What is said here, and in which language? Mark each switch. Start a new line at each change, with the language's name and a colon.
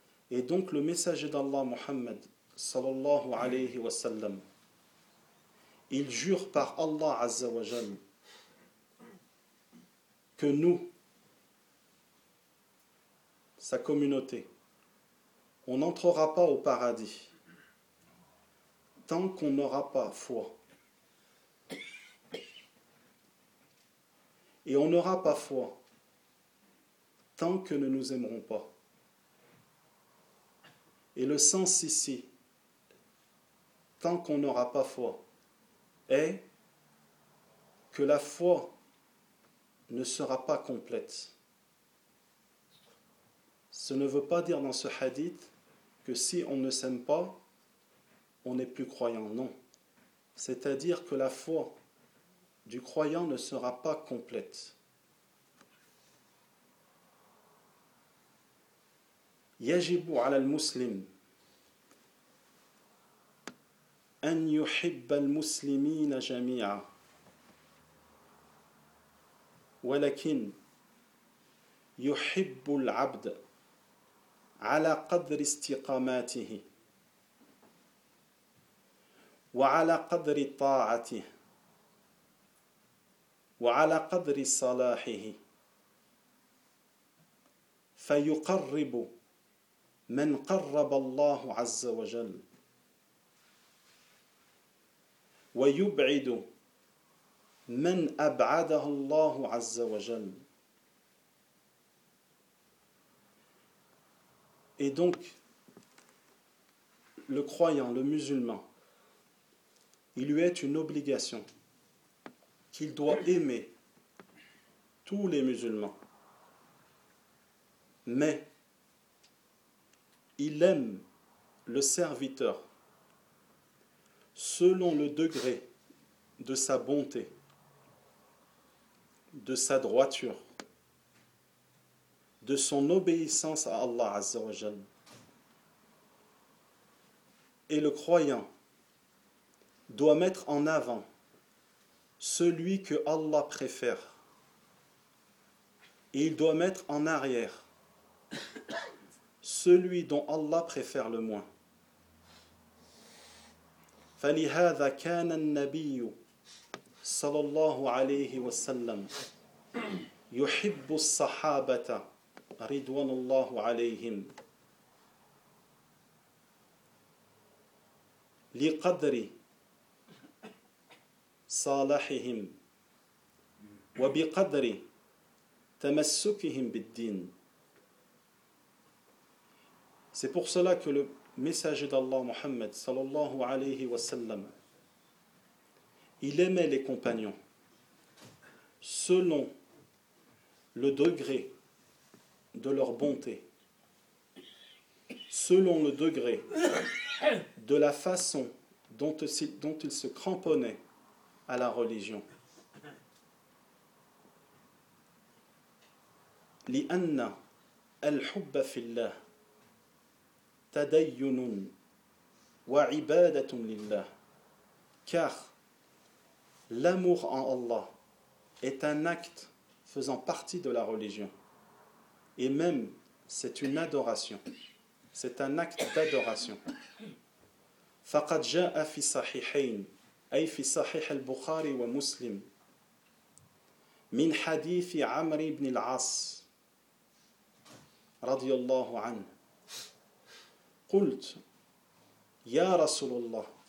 French: Et donc le messager d'Allah Muhammad sallallahu alayhi wa sallam, il jure par Allah azza wa jal que nous, sa communauté, on n'entrera pas au paradis tant qu'on n'aura pas foi. Et on n'aura pas foi tant que ne nous aimerons pas. Et le sens ici, tant qu'on n'aura pas foi, est que la foi ne sera pas complète. Ce ne veut pas dire dans ce hadith que si on ne s'aime pas, on n'est plus croyant. Non. C'est-à-dire que la foi du croyant ne sera pas complète.
Arabic: يجب على المسلم أن يحب المسلمين جميعا ولكن يحب العبد على قدر استقاماته وعلى قدر طاعته وعلى قدر صلاحه فيقرب من قرب الله عز وجل ويبعد من أبعده الله عز وجل.
French: Et donc, le croyant, le musulman, il lui est une obligation qu'il doit aimer tous les musulmans. Mais il aime le serviteur selon le degré de sa bonté, de sa droiture, de son obéissance à Allah Azza wa Jal. Et le croyant doit mettre en avant celui que Allah préfère. Et il doit mettre en arrière celui dont Allah préfère le moins.
Arabic: فلهذا كان النبي صلى الله عليه وسلم يحب الصحابة رضوان الله عليهم لقدر صالحهم وبقدر تمسكهم بالدين.
French: C'est pour cela que le messager d'Allah, Mohammed, sallallahu alayhi wa sallam, il aimait les compagnons selon le degré de leur bonté, selon le degré de la façon dont ils se cramponnaient à la religion.
Arabic: لِأَنَّ الْحُبَّ فِي اللَّهِ تدين وعبادة لله.
French: Car l'amour en Allah est un acte faisant partie de la religion. Et même, c'est une adoration. C'est un acte d'adoration.
Arabic: فقد جاء في صحيحين أي في صحيح البخاري ومسلم من حديث عمرو بن العاص radiyallahu an. Qult ya Rasulullah.